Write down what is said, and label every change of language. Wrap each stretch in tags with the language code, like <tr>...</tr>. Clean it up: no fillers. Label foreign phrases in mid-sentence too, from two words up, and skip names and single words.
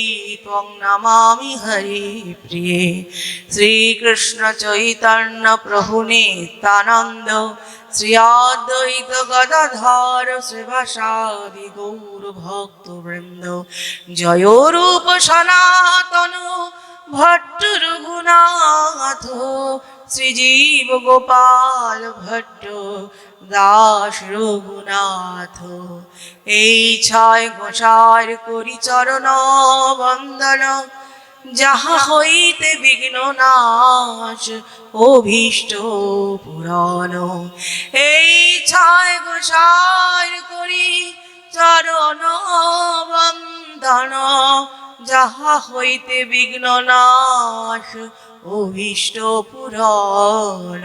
<sa>त्वं नमामि हरिप्रिये श्रीकृष्ण चैतन्य प्रभु नित्यानन्द श्री अद्वैत गदाधर श्रीवासादि गौर भक्तवृंद जय रूप सनातन भट्ट रघुनाथ श्रीजीव गोपाल भट्ट दास रघुनाथ</sa> <bn>এই ছয় গোসার করি চরণ বন্দন যাহা হইতে বিঘ্ন নাশ অভীষ্ট পুরাণ। এই ছয় গোসাইর করি চরণ বন্দন, যাহা হইতে বিঘ্ন নাশ অভীষ্ট পুরাণ।</bn>